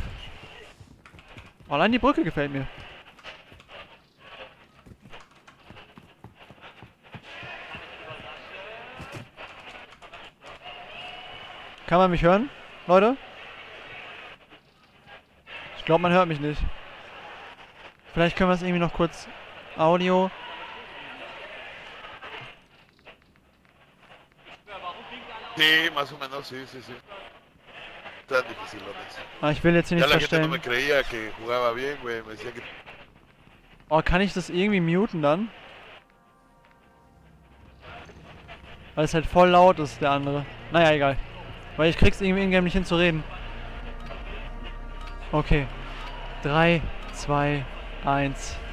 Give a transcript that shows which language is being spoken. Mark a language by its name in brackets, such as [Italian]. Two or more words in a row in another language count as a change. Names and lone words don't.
[German] Allein die Brücke gefällt mir. Kann man mich hören, Leute? Ich glaube, man hört mich nicht. Vielleicht können wir es irgendwie noch kurz Audio. [Spanish] Sí, más o menos, sí, sí, sí. Tan difícil, [German] Ah, ich will jetzt hier nicht verstellen. [Spanish] No me creía que jugaba bien, güey. Me decía que... [German] Oh, kann ich das irgendwie muten dann? Weil es halt voll laut ist, der andere. Naja, egal. Weil ich krieg's irgendwie in-game nicht hin zu reden. Okay. 3, 2, 1.